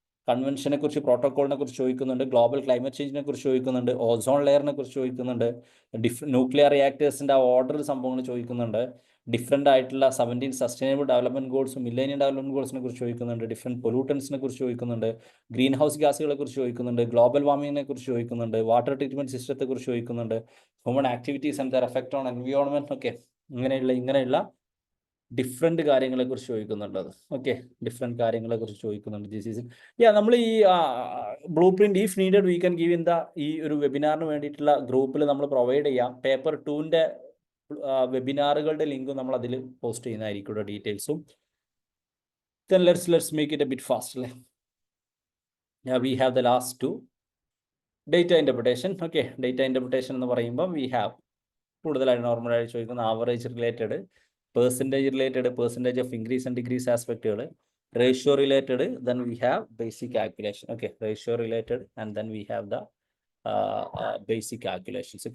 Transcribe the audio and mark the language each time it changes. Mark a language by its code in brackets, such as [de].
[ml] കൺവെൻഷനെ കുറിച്ച്, പ്രോട്ടോക്കോളിനെ കുറിച്ച് ചോദിക്കുന്നുണ്ട്, ഗ്ലോബൽ ക്ലൈമറ്റ് ചേഞ്ചിനെ കുറിച്ച് ചോദിക്കുന്നുണ്ട്, ഓസോൺ ലെയറിനെ കുറിച്ച് ചോദിക്കുന്നുണ്ട്, ന്യൂക്ലിയർ റിയാക്ടേഴ്സിൻ്റെ ആ ഓർഡർ സംഭവങ്ങൾ ചോദിക്കുന്നുണ്ട്, ഡിഫറെൻ്റ് ആയിട്ടുള്ള 17 സസ്റ്റൈനബിൾ ഡെവലപ്മെൻറ്റ് ഗോൾസും മില്ലേനിയം ഡെവലപ്മെൻറ്റ് ഗോൾസിനെ കുറിച്ച് ചോദിക്കുന്നുണ്ട്, ഡിഫറെൻറ്റ് പൊല്യൂട്ടൻസിനെ കുറിച്ച് ചോദിക്കുന്നുണ്ട്, ഗ്രീൻ ഹൗസ് ഗ്യാസുകളെ കുറിച്ച് ചോദിക്കുന്നുണ്ട്, ഗ്ലോബൽ വാർമിങ്ങിനെ കുറിച്ച് ചോദിക്കുന്നുണ്ട്, വാട്ടർ ട്രീറ്റ്മെൻറ്റ് സിസ്റ്റത്തെ കുറിച്ച് ചോദിക്കുന്നുണ്ട്, [en] human activities and their effect on environment, [ml] okay, ഇങ്ങനെയുള്ള ഡിഫറെൻറ്റ് കാര്യങ്ങളെ കുറിച്ച് ചോദിക്കുന്നുണ്ട്. ഓക്കെ, ഡിഫറെൻറ്റ് കാര്യങ്ങളെ കുറിച്ച് ചോദിക്കുന്നുണ്ട്. നമ്മൾ ഈ blue print [en] if needed we can give in [ml] ഈ ഒരു വെബിനാറിന് വേണ്ടിയിട്ടുള്ള ഗ്രൂപ്പിൽ നമ്മൾ പ്രൊവൈഡ് ചെയ്യാം. പേപ്പർ 2ൻ്റെ വെബിനാറുകളുടെ ലിങ്കും നമ്മൾ അതിൽ പോസ്റ്റ് ചെയ്യുന്നതായിരിക്കും, ഡീറ്റെയിൽസും. [en] Then let's make it a bit fast. Yeah, we have the last two. Data interpretation. [ml] Okay, data interpretation എന്ന് പറയുമ്പോൾ [en] we have [ml] കൂടുതലായിട്ട് നോർമലായിട്ട് ചോദിക്കുന്ന average related, percentage of increase and decrease ആസ്പെക്റ്റുകൾ, ratio related, [en] then we have [ml] basic calculation. [en] Okay, ratio related and then we have the basic calculations.